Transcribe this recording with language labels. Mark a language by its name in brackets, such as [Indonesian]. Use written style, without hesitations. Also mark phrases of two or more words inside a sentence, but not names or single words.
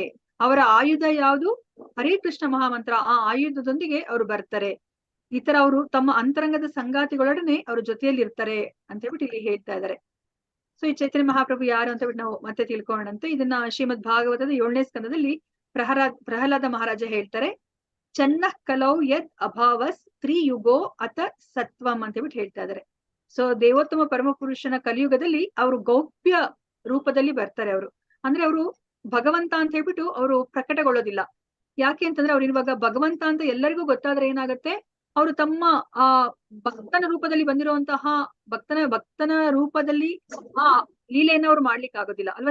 [Kannada] ಅವರ ಆಯುಧ ಯಾವುದು, ಹರೇ ಕೃಷ್ಣ ಮಹಾಮಂತ್ರ. ಆ ಆಯುಧದೊಂದಿಗೆ ಅವರು ಬರ್ತಾರೆ. ಈ ತರ ಅವರು ತಮ್ಮ ಅಂತರಂಗದ ಸಂಗಾತಿಗಳೊಡನೆ ಅವ್ರ ಜೊತೆಯಲ್ಲಿ ಇರ್ತಾರೆ ಅಂತ ಹೇಳ್ಬಿಟ್ಟು ಇಲ್ಲಿ ಹೇಳ್ತಾ ಇದ್ದಾರೆ. ಸೊ ಈ ಚೈತನ್ಯ ಮಹಾಪ್ರಭು ಯಾರು ಅಂತ ಹೇಳ್ಬಿಟ್ಟು ನಾವು ಮತ್ತೆ ತಿಳ್ಕೊಳ್ಳೋಣಂತೆ. ಇದನ್ನ ಶ್ರೀಮದ್ ಭಾಗವತದ 7ನೇ ಸ್ಕಂದದಲ್ಲಿ ಪ್ರಹ್ಲಾದ ಮಹಾರಾಜ ಹೇಳ್ತಾರೆ. [Sanskrit] ಚನ್ನಃ ಕಲೌ ಯದ್ ಅಭಾವಸ್ ತ್ರಿಯುಗೋ ಅತ ಸತ್ವಂ [Kannada] ಅಂತ ಹೇಳ್ಬಿಟ್ಟು ಹೇಳ್ತಾ ಇದ್ದಾರೆ. ಸೊ ದೇವೋತ್ತಮ ಪರಮಪುರುಷನ ಕಲಿಯುಗದಲ್ಲಿ ಅವರು ಗೌಪ್ಯ ರೂಪದಲ್ಲಿ ಬರ್ತಾರೆ. ಅವರು ಅಂದ್ರೆ ಅವರು ಭಗವಂತ ಅಂತ ಹೇಳ್ಬಿಟ್ಟು ಅವರು ಪ್ರಕಟಗೊಳ್ಳೋದಿಲ್ಲ. ಯಾಕೆ ಅಂತಂದ್ರೆ ಅವ್ರು ಇವಾಗ ಭಗವಂತ ಅಂತ ಎಲ್ಲರಿಗೂ ಗೊತ್ತಾದ್ರೆ ಏನಾಗತ್ತೆ, ಅವರು ತಮ್ಮ ಭಕ್ತನ ರೂಪದಲ್ಲಿ ಬಂದಿರುವಂತಹ ಭಕ್ತನ ರೂಪದಲ್ಲಿ ಆ ಲೀಲೆಯನ್ನ ಅವ್ರು ಮಾಡ್ಲಿಕ್ಕೆ ಆಗೋದಿಲ್ಲ ಅಲ್ವಾ.